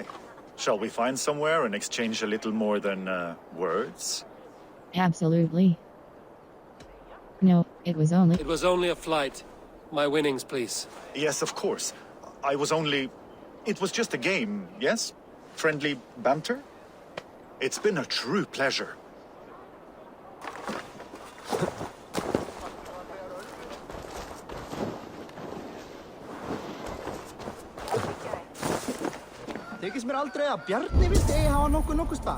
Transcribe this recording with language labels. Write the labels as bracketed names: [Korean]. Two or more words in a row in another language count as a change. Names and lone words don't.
[English] Shall we find somewhere and exchange a little more than, words? Absolutely. No, it was only... It was only a flight. My winnings, please. Yes, of course. I was only... It was just a game, yes? Friendly banter? It's been a true pleasure. [Icelandic] Þykist mér aldrei að Bjarni vildi eigi hafa nokkuð starf.